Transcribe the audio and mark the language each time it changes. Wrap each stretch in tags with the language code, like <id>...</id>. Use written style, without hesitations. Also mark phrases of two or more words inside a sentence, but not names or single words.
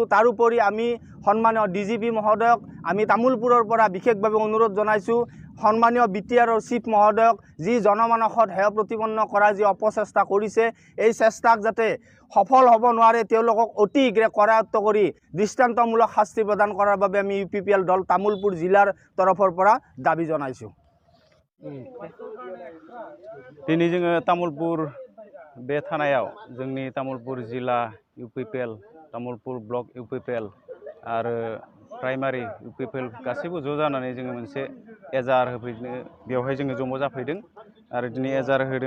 <as>তাৰোপৰি আমি সন্মানীয় DGP মহোদয়ক আমি তামোলপুৰৰ পৰা বিশেষভাৱে অনুৰোধ জনাইছোঁ, সন্মানীয় BTRৰ চিফ মহোদয়ক যি জনমানসত সেৱা প্ৰতিপন্ন কৰাৰ যি অপচেষ্টা কৰিছে, এই চেষ্টাক যাতে সফল হ'ব নোৱাৰে তেওঁলোকক অতি শীঘ্ৰে কৰায়ত্ব কৰি দৃষ্টান্তমূলক শাস্তি প্ৰদান কৰাৰ বাবে আমি UPPL দল তামোলপুৰ জিলাৰ তৰফৰ পৰা দাবী জনাইছোঁ।</as> <brx>दिनै जोङो तामुलपुर बे थानायाव जोंनि तामुलपुर जिल्ला UPPL, तामुलपुर ब्लक UPPL आरो प्राइमारि UPPL गासैबो ज' जानानै जोङो मोनसे एजार होफैनो बेवहाय जोङो जमा जाफैदों आरो दिनै एजार होदों।</brx>